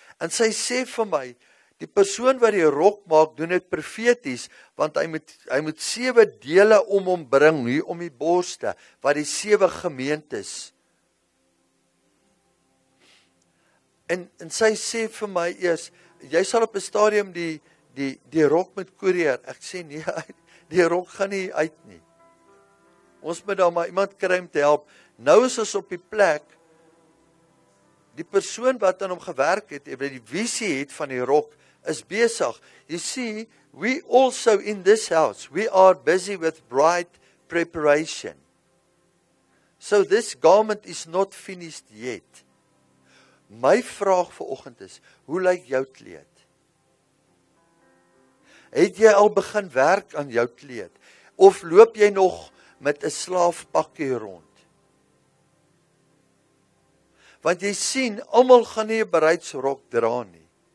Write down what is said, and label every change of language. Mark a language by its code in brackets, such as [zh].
[af] En sy sê vir my, die persoon wat die rok maak, doen dit profeties, want hy moet 7 dele om hom bring, hier om die borste, wat die 7 gemeentes. En sy sê vir my eers, jy sal op 'n stadium die rok moet koerier. Ek sê nee, die rok gaan nie uit nie. Ons moet daar maar iemand kry om te help. Nou is ons op die plek, die persoon wat aan hom gewerk het, wat die visie het van die rok, is besig. [en] You see, we also in this house, we are busy with bride preparation. So this garment is not finished yet. [af] My vraag vanoggend is, hoe lyk jou kleed? Het jy al begin werk aan jou kleed? Of loop jy nog met 'n slaafpakkie rond? Want jy sien, almal gaan nie 'n bruidsrok dra nie.